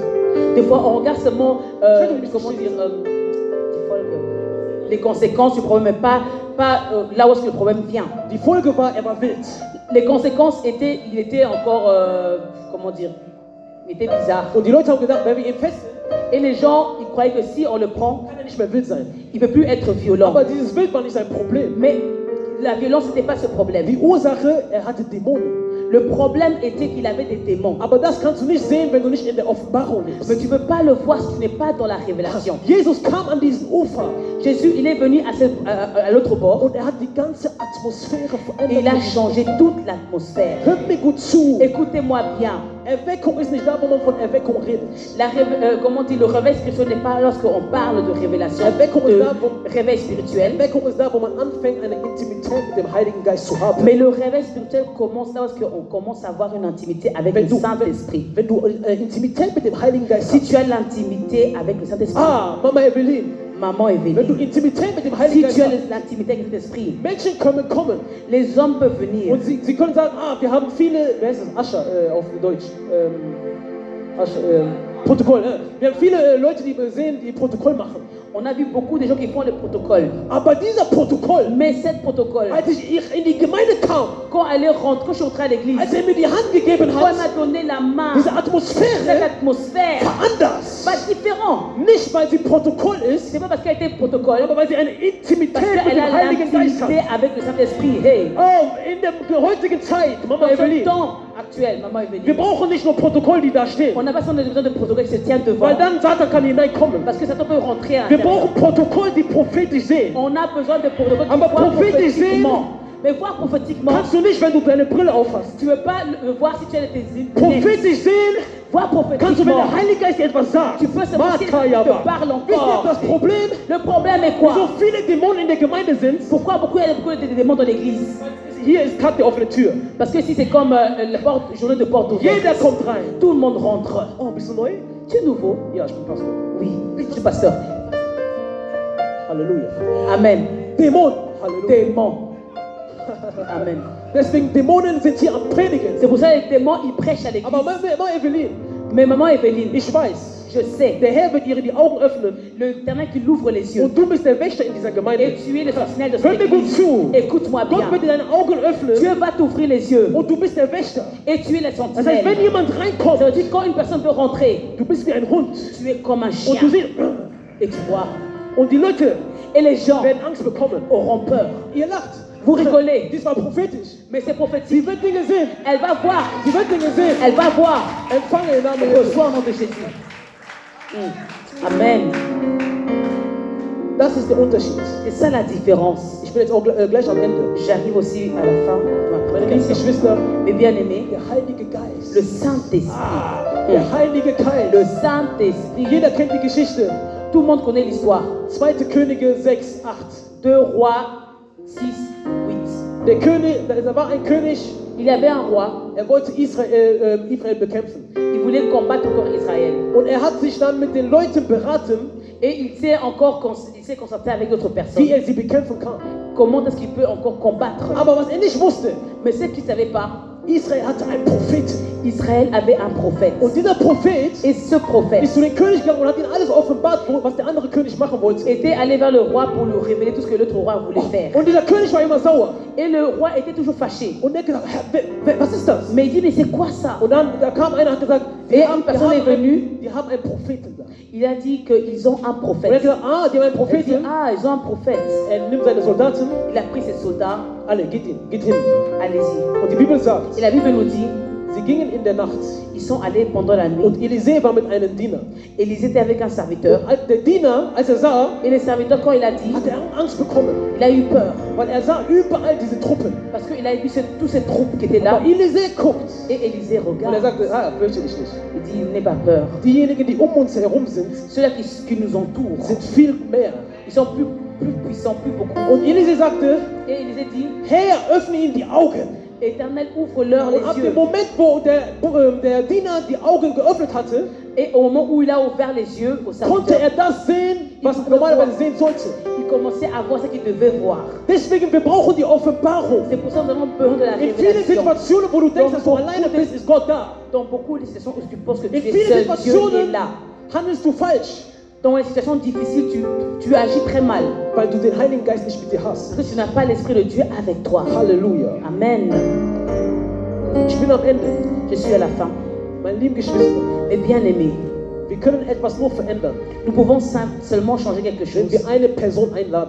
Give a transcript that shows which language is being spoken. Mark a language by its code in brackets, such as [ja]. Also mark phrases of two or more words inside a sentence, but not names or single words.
[fr] Des fois, on regarde seulement, comment dire, les conséquences du problème, mais pas là où est-ce que le problème vient. [de] Die Folge war, er war wild. [fr] Les conséquences étaient, il était encore, comment dire, il était bizarre. [de] Und die Leute haben gedacht, wenn wir ihn fesseln, [fr] Et les gens, ils croyaient que si on le prend, [de] kann er nicht mehr wild sein. [fr] il ne peut plus être violent. [de] Aber dieses Wild war nicht sein Problem. [fr] Mais la violence, ce n'était pas ce problème. [de] Die Ursache, er hatte Dämonen. [fr] Le problème était qu'il avait des démons. [de] Aber das kannst du nicht sehen, wenn du nicht in der Offenbarung [fr] Mais [de] bist. [fr] tu ne peux pas le voir si tu n'es pas dans la révélation. [de] Jesus kam an diesen Ufer [fr] Jésus, il est venu à l'autre bord [de] und er hat die ganze Atmosphäre [fr] et il a [de] verändert. [fr] changé toute l'atmosphère. [de] Hört mir gut zu. [fr] Écoutez-moi bien. [de] Erweckung ist nicht da, wo man von Erweckung redet. [fr] Comment dire, le réveil spirituel n'est pas lorsqu'on parle de révélation, [de] Erweckung ist da, [fr] de réveil spirituel. [de] Erweckung ist da, wo man anfängt, eine Intimität mit dem Heiligen Geist zu haben. [fr] Mais le réveil spirituel commence là lorsqu'on commence à avoir une intimité avec le Saint-Esprit. [de] Wenn du Intimität mit dem Heiligen Geist [fr] Si [de] hast. [fr] tu as l'intimité avec le Saint-Esprit, [de] Ah, Mama Evelyn, [fr] maman [de] wenn du [fr] Evelyne, [de] Intimität mit dem [fr] si [de] Heiligen Geist [fr] tu as [de] hast, [fr] l'intimité avec le Saint-Esprit, [de] Menschen können kommen [fr] les hommes peuvent venir. [de] und sie können sagen, wir haben viele, wer heißt das, Ascher auf Deutsch, Protokoll, wir haben viele Leute, die wir sehen, die Protokoll machen. [fr] On a vu beaucoup de gens qui font le protocole. [de] Aber dieser Protokoll, [fr] Mais cette protocole, [de] als ich in die Gemeinde kam, [fr] quand elle rentre, quand je suis entrée à l'église, [de] als er mir die Hand gegeben [fr] quand elle [de] hat, [fr] m'a donné la main, [de] diese [fr] cette [de] Atmosphäre [fr] atmosphère, [de] war anders. [fr] pas différent. [de] Nicht, weil sie Protokoll ist, [fr] C'est pas parce qu'elle était protocole, [de] aber weil sie eine [fr] parce [de] Intimität mit [fr] qu'elle [de] dem [fr] a [de] Heiligen Geist [fr] l'intimité [de] hat. [fr] avec le Saint-Esprit. Hey, [de] Oh, in der heutigen Zeit, Mama [fr] dans ce [de] Evelyn, [fr] temps actuel, maman [de] wir [fr] Evelyne, [de] brauchen nicht nur Protokoll, die da stehen, [fr] on n'a pas besoin de protocole qui se tient devant, [de] weil dann Satan kann hineinkommen. [fr] parce que Satan peut rentrer à [de] Wir [fr] l'intérieur. [de] brauchen Protokoll, die prophetisch sehen. [fr] On a besoin de protocole qui [de] Aber [fr] voit [de] prophetisch [fr] prophétiquement. Mais voir prophétiquement, [de] Kannst du nicht, wenn du deine Brille aufhast. [fr] tu ne veux pas le voir si tu as tes lunettes. [de] Prophetisch sehen [fr] Voir [de] kannst du, wenn [fr] prophétiquement. [de] der Heilige Geist dir etwas sagt. [fr] Tu peux seulement si il te parle [de] Wisst ihr [fr] encore. [de] das Problem? [fr] Le problème est [de] Wieso [fr] quoi? [de] viele Dämonen in der Gemeinde sind? [fr] Pourquoi il y a beaucoup de démons dans l'église? [de] Hier ist gerade die offene Tür. [fr] Parce que si c'est comme la journée de porte ouverte, [de] Jeder kommt rein. [fr] tout le monde rentre. [de] Oh, bist du neu? [fr] Tu es nouveau? [de] Ja, ich bin Pastor. [fr] Oui, je suis pasteur. [de] Halleluja. [fr] Amen. [de] Dämon. Halleluja. [fr] Démons. Amen. [de] Deswegen, Dämonen sind hier am Predigen. [fr] C'est pour ça que les démons, ils prêchent à l'église. [de] Aber Mama Evelyn, [fr] Mais maman Evelyne, [de] ich weiß, [fr] je sais, [de] der Herr wird ihr die Augen öffnen [fr] l'éternel qui l'ouvre les yeux. [de] und du bist der Wächter in dieser [fr] Et [de] Gemeinde. [fr] tu es le sentinelle de [de] Hör [fr] cette [de] mir gut [fr] église. [de] zu. [fr] Écoute-moi [de] Gott wird [fr] bien. [de] dir deine Augen öffnen [fr] Dieu va t'ouvrir les yeux. [de] und du bist der Wächter. [fr] Et tu es le [de] Das heißt, [fr] sentinelle. [de] wenn jemand [fr] Ça [de] reinkommt, [fr] veut dire quand une personne veut rentrer, [de] du bist wie ein Hund [fr] tu es comme un chien. [de] und du siehst, [fr] Et tu vois. [de] und die Leute [fr] Et les gens [de] werden Angst bekommen. [fr] auront peur. [de] Ihr lacht. [fr] Vous rigolez. [de] Dies war prophetisch. [fr] Mais c'est [de] Sie [fr] prophétique. [de] wird Dinge sehen. [fr] Elle va voir. [de] Sie wird Dinge sehen. [fr] Elle va voir. [de] Empfange im Namen Jesu. [fr] Reçois au nom de Jésus. Amen. [de] Das ist der Unterschied. [fr] C'est ça la différence. [de] Ich bin jetzt auch gleich am Ende. [fr] J'arrive aussi à la fin de ma [de] Meine lieben [fr] prédication. [de] Geschwister, [fr] Mes bien-aimés, [de] der Heilige Geist. [fr] le Saint-Esprit. [de] Der Heilige [fr] Le [de] Geist. [fr] Saint-Esprit. [de] Jeder kennt die Geschichte. [fr] Tout le monde connaît l'histoire. [de] 2. Könige 6, 8. [fr] 2 Rois 6, 8. [de] Der König, da war ein König [fr] Il y avait un roi, [de] Er wollte Israel bekämpfen. [fr] il voulait combattre encore Israël. [de] Und er hat sich dann mit den Leuten beraten, [fr] Et il s'est concerté avec d'autres personnes. [de] wie er sie bekämpfen kann. [fr] Comment est-ce qu'il peut encore combattre? [de] Aber was er nicht wusste, [fr] Mais ce qu'il ne savait pas, [de] Israel hatte einen Propheten. [fr] Israël avait un prophète. [de] Und dieser Prophet [fr] Et ce prophète [de] ist zu dem König gegangen und hat ihm alles offenbart, was der andere König machen wollte. [fr] était allé vers le roi pour lui révéler tout ce que l'autre roi voulait faire. [de] Und dieser König war immer sauer. [fr] Et le roi était toujours fâché. [de] Und er hat gesagt, was ist das? [fr] Mais il dit, mais c'est quoi ça? [de] Und dann da kam einer und hat gesagt, [fr] Et une personne est venue, [de] die haben einen Propheten da. [fr] il a dit qu'ils ont un [de] Und er hat [fr] prophète. [de] gesagt, die haben einen [fr] Il dit, [de] Propheten. [fr] ah, ils ont un prophète. [de] Er nimmt seine Soldaten, [fr] Il a pris ses soldats, [de] alle, geht hin. [fr] allez-y. [de] Und die Bibel sagt, [fr] Et la Bible nous dit, [de] sie gingen in der Nacht. [fr] ils sont allés pendant la nuit. [de] Und Elisee war mit einem Diener. [fr] Élisée était avec un serviteur. [de] Und der Diener, als er sah, [fr] Et le serviteur, quand il a dit, [de] hat er Angst bekommen. [fr] il a eu peur. [de] Weil er sah überall diese Truppen. [fr] Parce qu'il a vu toutes ces troupes qui étaient là. [de] Aber Elisee guckt. [fr] Et Élisée [de] Und er [fr] regarde. [de] sagte, fürchte dich nicht. [fr] Il dit, n'aie pas peur. [de] Diejenigen, die um uns herum sind, [fr] Ceux-là qui nous entourent, [de] sind viel mehr. [fr] ils sont plus puissants, plus beaucoup. [de] Und Elisee sagte, [fr] Et Élisée dit, [de] Herr, öffne ihnen die Augen. [fr] Éternel, ouvre-leur les [de] Und ab [fr] yeux. [de] dem Moment, wo der Diener die Augen geöffnet hatte, [fr] Et au moment où il a ouvert les yeux au [de] konnte [fr] serviteur, [de] er das sehen, was er normalerweise sehen sollte. [fr] il commençait à voir ce qu'il devait voir. [de] Deswegen, wir brauchen die Offenbarung. [fr] C'est pour ça que nous avons besoin de la [de] In vielen [fr] révélation. [de] Situationen, wo du denkst, dass du alleine bist, ist Gott da. [fr] Dans beaucoup de situations où tu penses que tu [de] In [fr] es [de] vielen [fr] seul, Dieu est [de] Situationen [fr] là. [de] handelst du falsch, [fr] Dans les situations difficiles, tu agis très mal. [de] weil du den Heiligen Geist nicht mit dir hast. [fr] Parce que tu n'as pas l'Esprit de Dieu avec toi. [de] Halleluja. [fr] Amen. [de] Ich bin am Ende. [fr] Je suis à la fin. [de] Meine lieben Geschwister, [fr] Mais bien aimé, [de] wir können etwas nur verändern, [fr] nous pouvons seulement changer quelque [de] wenn [fr] chose [de] wir eine Person einladen.